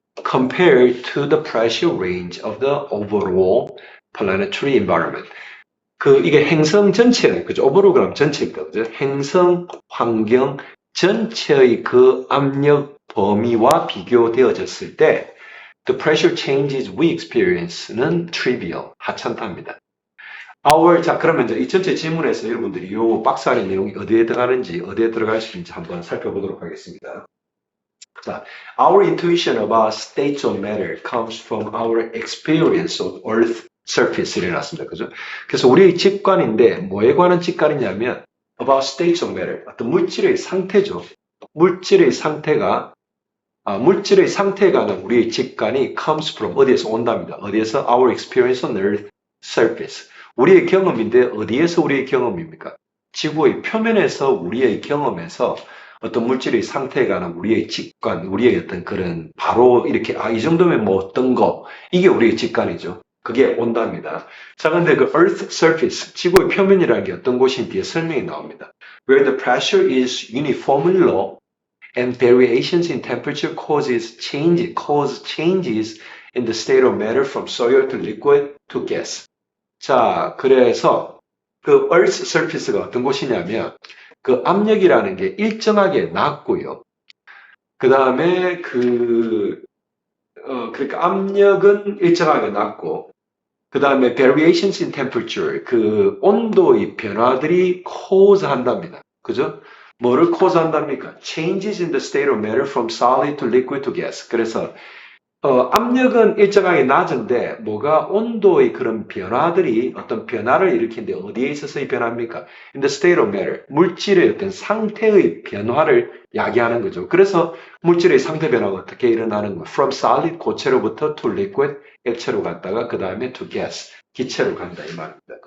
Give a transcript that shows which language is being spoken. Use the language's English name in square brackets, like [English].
[English] Compared to the pressure range of the overall planetary environment. [Korean] 이게 행성 전체, 그죠? 오버로그램 전체입니다. 그죠? 행성 환경 전체의 그 압력 범위와 비교되어졌을 때, [English] the pressure changes we experience [Korean] 는 trivial, 하찮답니다. 자, 그러면 이제 이 전체 질문에서 여러분들이 이 박스 안의 내용이 어디에 들어가는지, 어디에 들어갈 수 있는지 한번 살펴보도록 하겠습니다. 자, [English] our intuition about states of matter comes from our experience of Earth surface [Korean] 이래 놨습니다. 그죠? 그래서 우리의 직관인데 뭐에 관한 직관이냐면 [English] about states of matter, [Korean] 어떤 물질의 상태죠. 물질의 상태가 우리의 직관이 [English] comes from [Korean] 어디에서 온답니다. 어디에서? [English] Our experience on Earth surface. [Korean] 우리의 경험인데 어디에서 우리의 경험입니까? 지구의 표면에서 우리의 경험에서 어떤 물질의 상태에 관한 우리의 직관, 우리의 어떤 그런 바로 이렇게 이 정도면 뭐 어떤 거 이게 우리의 직관이죠. 그게 온답니다. 자, 근데 그 Earth surface, 지구의 표면이라는 게 어떤 곳인지 뒤에 설명이 나옵니다. [English] Where the pressure is uniformly low and variations in temperature cause changes in the state of matter from solid to liquid to gas. [Korean] 자, 그래서 그 Earth surface가 어떤 곳이냐면 그 압력이라는 게 일정하게 낮고요. 그 다음에 그러니까 압력은 일정하게 낮고, 그 다음에 [English] variations in temperature, [Korean] 그 온도의 변화들이 cause 한답니다. 그죠? 뭐를 cause 한답니까? [English] Changes in the state of matter from solid to liquid to gas. [Korean] 그래서 압력은 일정하게 낮은데 뭐가 온도의 그런 변화들이 어떤 변화를 일으키는데 어디에 있어서의 변화입니까? [English] In the state of matter. [Korean] 물질의 어떤 상태의 변화를 야기하는 거죠. 그래서 물질의 상태 변화가 어떻게 일어나는 거? [English] From solid [Korean] 고체로부터 [English] to liquid [Korean] 액체로 갔다가 그 다음에 [English] to gas [Korean] 기체로 간다 이 말입니다.